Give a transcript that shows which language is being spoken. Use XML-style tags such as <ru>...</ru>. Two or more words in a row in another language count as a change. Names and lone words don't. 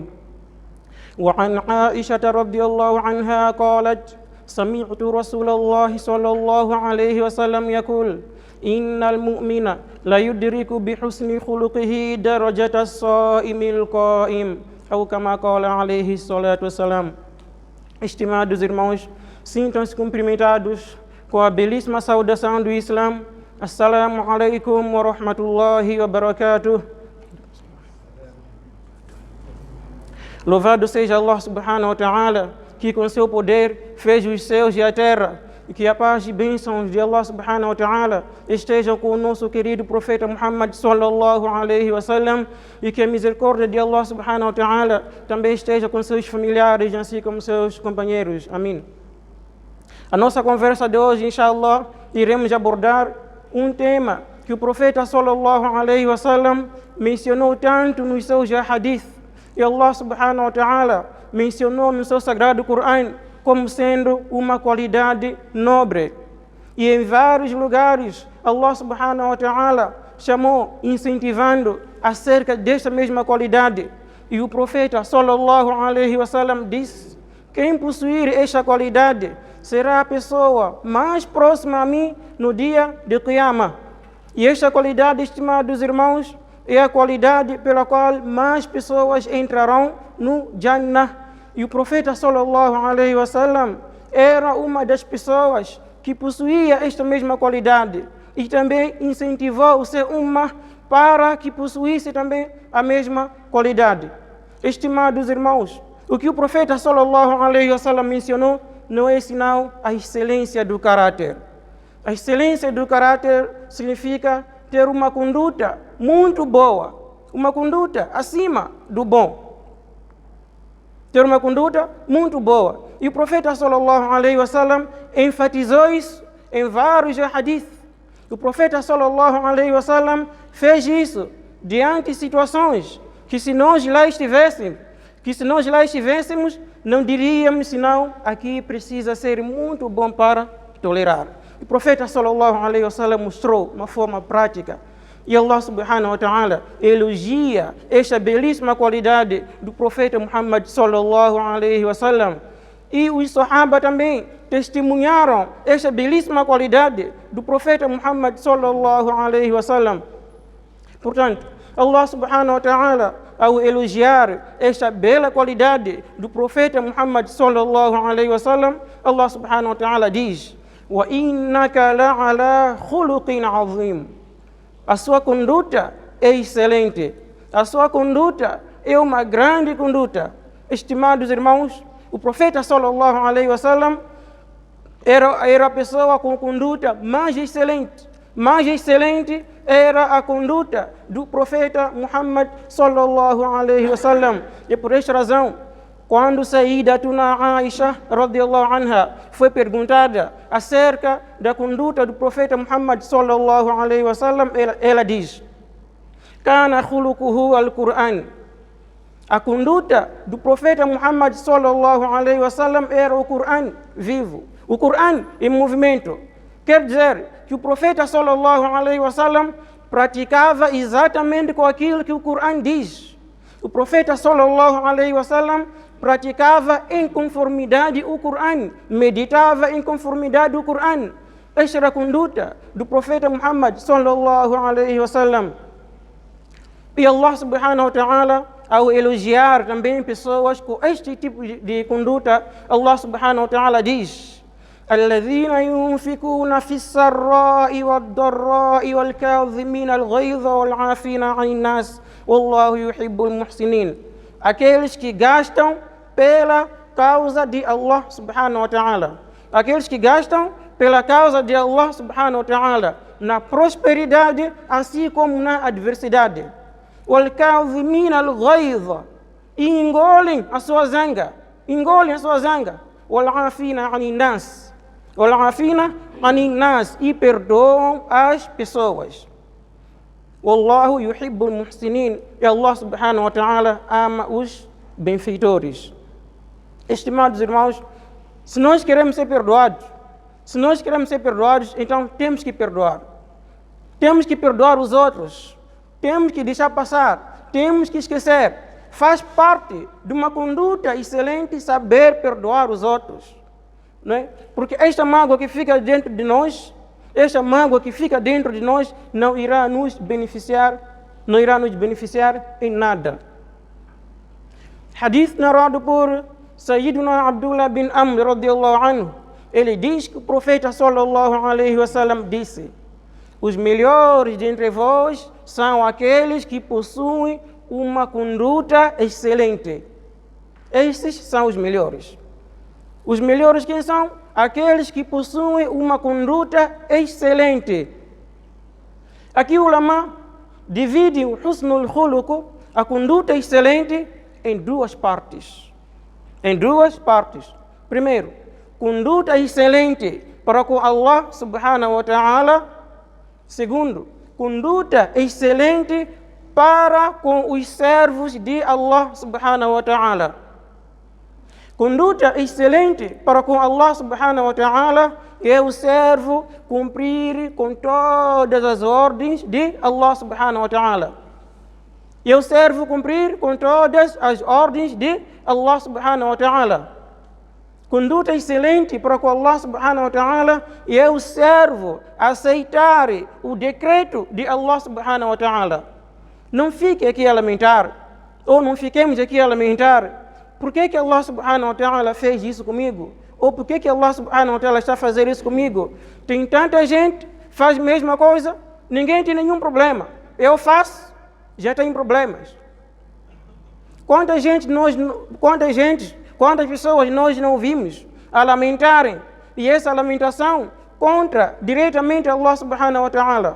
<ar>وعن عائشة رضي الله عنها قالت سمعت رسول الله صلى الله عليه وسلم يقول إن المؤمن لا يدرك بحسن خلقه درجة الصائم القائم أو كما قال عليه الصلاة والسلام.</ar> <pt>Estimados irmãos, sintam-se cumprimentados com a belíssima saudação do Islã.</pt> <ar>السلام عليكم ورحمة الله وبركاته.</ar> <pt>Louvado seja Allah</pt> <ar>سبحانه وتعالى,</ar> <pt>que com seu poder fez os céus e a terra, e que a paz e bênçãos de Allah</pt> <ar>سبحانه وتعالى</ar> <pt>estejam com o nosso querido profeta Muhammad</pt> <ar>صلى الله عليه وسلم,</ar> <pt>e que a misericórdia de Allah</pt> <ar>سبحانه وتعالى</ar> <pt>também esteja com seus familiares, assim como seus companheiros. Amém. A nossa conversa de hoje, inshallah, iremos abordar um tema que o profeta</pt> <ar>صلى الله عليه وسلم</ar> <pt>mencionou tanto nos seus hadith, e Allah</pt> <ar>سبحانه وتعالى</ar> <pt>mencionou no seu sagrado Coran como sendo uma qualidade nobre. E em vários lugares, Allah</pt> <ar>سبحانه وتعالى</ar> <pt>chamou, incentivando acerca desta mesma qualidade. E o profeta</pt> <ar>صلى الله عليه وسلم</ar> <pt>disse: quem possuir esta qualidade será a pessoa mais próxima a mim no dia de Qiyamah. E esta qualidade, estimados irmãos, é a qualidade pela qual mais pessoas entrarão no Jannah. E o profeta</pt> <ar>صلى الله عليه وسلم</ar> <pt>era uma das pessoas que possuía esta mesma qualidade e também incentivou o seu ummah para que possuísse também a mesma qualidade. Estimados irmãos, o que o profeta</pt> <ar>صلى الله عليه وسلم</ar> <pt>mencionou não é senão a excelência do caráter. A excelência do caráter significa ter uma conduta muito boa, uma conduta acima do bom. Ter uma conduta muito boa. E o profeta</pt> <ar>صلى الله عليه وسلم</ar> <pt>enfatizou isso em vários hadith. O profeta</pt> <ar>صلى الله عليه وسلم</ar> <pt>fez isso diante de situações que se nós lá estivéssemos, não diríamos senão aqui precisa ser muito bom para tolerar. O profeta</pt> <ar>صلى الله عليه وسلم</ar> <pt>mostrou uma forma prática. E Allah</pt> <ar>سبحانه وتعالى</ar> <pt>elogia esta belíssima qualidade do profeta Muhammad</pt> <ar>صلى الله عليه وسلم.</ar> <pt>E os Sahaba também testemunharam esta belíssima qualidade do profeta Muhammad</pt> <ar>صلى الله عليه وسلم.</ar> <pt>Portanto, Allah</pt> <ar>سبحانه وتعالى,</ar> <pt>ao elogiar esta bela qualidade do profeta Muhammad</pt> <ar>صلى الله عليه وسلم,</ar> <pt>Allah</pt> <ar>سبحانه وتعالى</ar> <pt>diz:</pt> <ar>"وإنك لعلى خلق عظيم."</ar> <pt>A sua conduta é excelente. A sua conduta é uma grande conduta. Estimados irmãos, o profeta</pt> <ar>صلى الله عليه وسلم</ar> <pt>era a pessoa com conduta mais excelente. Mais excelente era a conduta do profeta Muhammad</pt> <ar>صلى الله عليه وسلم.</ar> <pt>E por esta razão, quando</pt> <ar>سيدتنا عائشة رضي الله عنها</ar> <pt>foi perguntada acerca da conduta do profeta Muhammad</pt> <ar>صلى الله عليه وسلم,</ar> <pt>ela diz:</pt> <ar>"كان خلقه القرآن."</ar> <pt>A conduta do profeta Muhammad</pt> <ar>صلى الله عليه وسلم</ar> <pt>era o Qur'an vivo, o Qur'an em movimento. Quer dizer que o profeta</pt> <ar>صلى الله عليه وسلم</ar> <pt>praticava exatamente com aquilo que o Qur'an diz. O profeta</pt> <ar>صلى الله عليه وسلم</ar> <pt>praticava em conformidade o Qur'an, meditava em conformidade o Qur'an. Esta era a conduta do profeta Muhammad</pt> <ar>صلى الله عليه وسلم.</ar> <pt>E Allah</pt> <ar>سبحانه وتعالى,</ar> <pt>ao elogiar também pessoas com este tipo de conduta,</pt> <ar>الله سبحانه وتعالى diz: الذين ينفقون في السراء والضراء والكاظمين الغيظ والعافين عن الناس والله يحب المحسنين.</ar> <pt>Aqueles que gastam pela causa de Allah</pt> <ar>سبحانه وتعالى.</ar> <pt>Aqueles que gastam pela causa de Allah</pt> <ar>سبحانه وتعالى.</ar> <pt>na prosperidade, assim como na adversidade.</pt> <ar>وَالْكَاظِمِينَ الْغَيْظَ</ar> <pt>e engolem a sua zanga.</pt> <ar>وَالْعَافِينَ عَنِ النَّاسِ</ar> <pt>e perdoam as pessoas.</pt> <ar>والله يحب المحسنين.</ar> <pt>E Allah</pt> <ar>سبحانه وتعالى</ar> <pt>ama os benfeitores. Estimados irmãos, se nós queremos ser perdoados, então temos que perdoar. Temos que perdoar os outros. Temos que deixar passar. Temos que esquecer. Faz parte de uma conduta excelente saber perdoar os outros. Não é? Porque esta mágoa que fica dentro de nós, não irá nos beneficiar em nada. Hadith narrado por</pt> <ar>سيدنا عبد الله بن عمرو رضي الله عنه.</ar> <pt>Ele diz que o profeta</pt> <ar>صلى الله عليه وسلم</ar> <pt>disse: os melhores de entre vós são aqueles que possuem uma conduta excelente. Estes são os melhores. Os melhores quem são? Aqueles que possuem uma conduta excelente. Aqui o ulama divide o</pt> <ar>حسن الخلق,</ar> <pt>a conduta excelente, em duas partes. Primeiro, conduta excelente para com Allah</pt> <ar>سبحانه وتعالى.</ar> <pt>Segundo, conduta excelente para com os servos de Allah</pt> <ar>سبحانه وتعالى.</ar> <pt>Conduta excelente para com Allah</pt> <ar>سبحانه وتعالى</ar> <pt>é o servo cumprir com todas as ordens de Allah</pt> <ar>سبحانه وتعالى.</ar> <pt>E o servo cumprir com todas as ordens de Allah</pt> <ar>سبحانه وتعالى.</ar> <pt>Conduta excelente para com Allah</pt> <ar>سبحانه وتعالى</ar> <pt>é o servo aceitar o decreto de Allah</pt> <ar>سبحانه وتعالى.</ar> <pt>Não fique aqui a lamentar, ou não fiquemos aqui a lamentar. Por que Allah</pt> <ar>سبحانه وتعالى</ar> <pt>fez isso comigo? Ou por que Allah</pt> <ar>سبحانه وتعالى</ar> <pt>está a fazer isso comigo? Tem tanta gente, faz a mesma coisa, ninguém tem nenhum problema. Eu faço, já tem problemas. Quantas pessoas nós não vimos a lamentarem, e essa lamentação contra diretamente Allah</pt> <ar>سبحانه وتعالى.</ar>